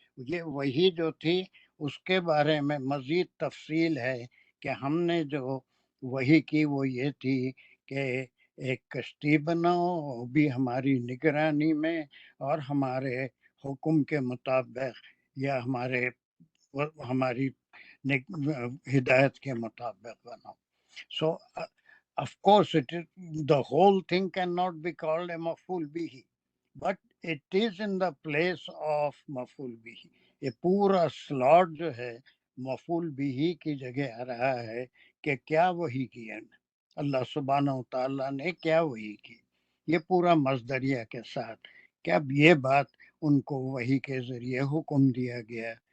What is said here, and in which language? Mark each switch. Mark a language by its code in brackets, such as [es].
[ur] یہ وہی جو تھی اس کے بارے میں مزید تفصیل ہے کہ ہم نے جو وہی کی وہ یہ تھی کہ ایک کشتی بناؤ، وہ بھی ہماری نگرانی میں اور ہمارے حکم کے مطابق، یا ہماری ہدایت کے مطابق بناؤ. [en] So of course the whole thing cannot be called a مفعول به, but it is in the place of مفعول به. [ur] یہ پورا سلاٹ جو ہے مفعول به کی جگہ آ رہا ہے کہ کیا وحی کی ہے اللہ سبحانہ و تعالیٰ نے، کیا وحی کی. یہ پورا مصدریہ کے ساتھ کہ اب یہ بات ان کو وحی کے ذریعے حکم دیا گیا.